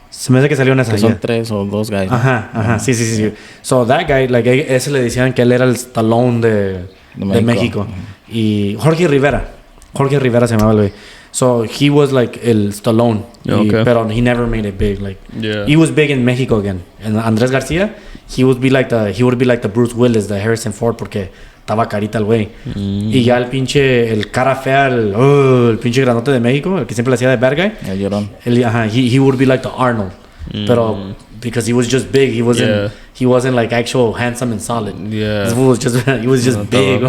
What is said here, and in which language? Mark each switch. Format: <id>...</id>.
<es>Se me hace que salió en esa. Que son ya.</es> <en>3 o 2 guys.</en> <es>Ajá. Sí.</es> <en>So that guy, like,</en> <es>ese le decían que él era el Stallone de México. Y Jorge Rivera se llamaba el güey.</es> <en>So he was like el Stallone. Okay.</en> <es>Pero</es> <en>he never made it big. Like, Yeah. he was big in Mexico again. And Andrés García, he would be like the Bruce Willis, the Harrison Ford,</en> <es>porque estaba carita el güey. Y ya el cara fea, el pinche grandote de México, el que siempre le hacía de</es> <en>bad guy.</en> <es>El llorón.</es> <en>He would be like the Arnold.</en> <es>Pero</es> <en>because he was just big, he wasn't like actual handsome and solid. Yeah. This fool was he was just big.</en>